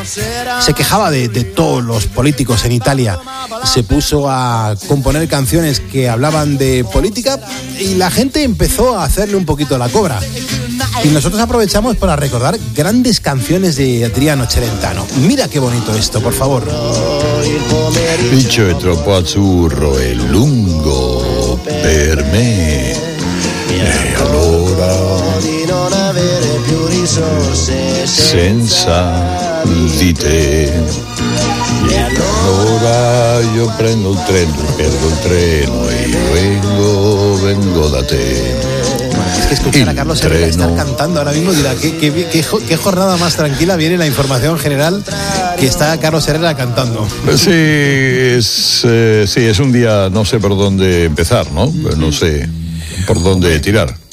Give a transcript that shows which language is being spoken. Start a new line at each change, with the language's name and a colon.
Spanish: Se quejaba de todos los políticos en Italia. Se puso a componer canciones que hablaban de política y la gente empezó a hacerle un poquito la cobra. Y nosotros aprovechamos para recordar grandes canciones de Adriano Celentano. Mira qué bonito esto, por favor.
Italian: Bicho e troppo azzurro e lungo per me. E allora di non avere più risorse senza di te. E allora io prendo il treno e vengo da te.
Spanish: Escuchar a Carlos Herrera estar cantando ahora mismo, dirá, ¿qué jornada más tranquila viene la información general que está Carlos Herrera cantando? Sí, es un día, no sé por dónde empezar, ¿no? No sé por dónde tirar.